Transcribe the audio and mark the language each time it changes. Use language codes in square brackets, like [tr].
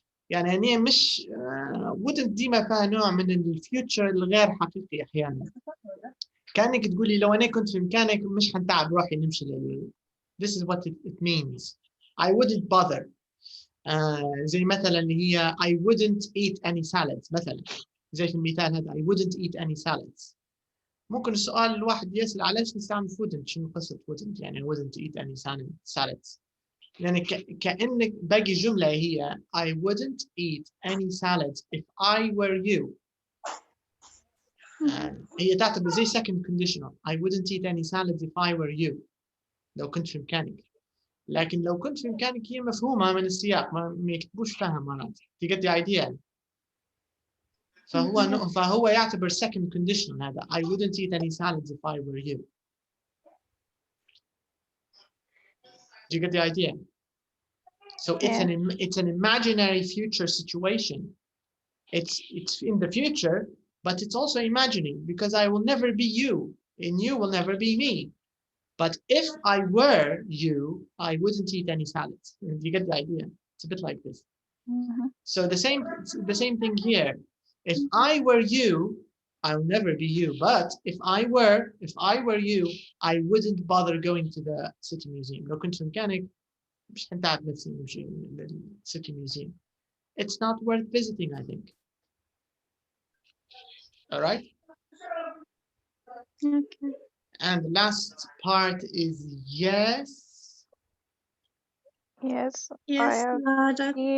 [ar] يعني هي مش wouldn't ديما فيها نوع من الفيوتشر الغير حقيقي أحيانا. كأنك تقولي لو أنا كنت في مكانك مش حنتعب روحي نمشي [en] This is what it means. I wouldn't bother. [ar] زي مثلا اللي هي [en] I wouldn't eat any salads [ar] مثلا. زي في المثال هذا [en] I wouldn't eat any salads. [ar] ممكن السؤال الواحد يسأل علاش نستعمل wouldn't؟ شنو قصة wouldn't؟ يعني [en] I wouldn't eat any salads. [ar] يعني كأنك باقي جملة هي [en] I wouldn't eat any salads if I were you. [ar] هي تعتبر زي [en] second conditional. I wouldn't eat any salads if I were you. [ar] لو كنت في مكانك. لكن لو كنت في إمكانك هي مفهومة من السياق، ما يكتبوش فيها مرات. [en] You get the idea. [ar] فهو يعتبر second conditional هذا. [en] I wouldn't eat any salads if I were you. Do you get the idea? So it's an imaginary future situation. It's in the future, but it's also imagining, because I will never be you and you will never be me. But if I were you, I wouldn't eat any salads. You get the idea? It's a bit like this. So the same thing here. If I were you, I'll never be you. But if I were you, I wouldn't bother going to the city museum. [ar] لو كنت في مكانك مش هنتعب نفسي نمشي city museum. [en] It's not worth visiting, I think. All right. Okay. And the last part is yes. Yes, Yes, I have that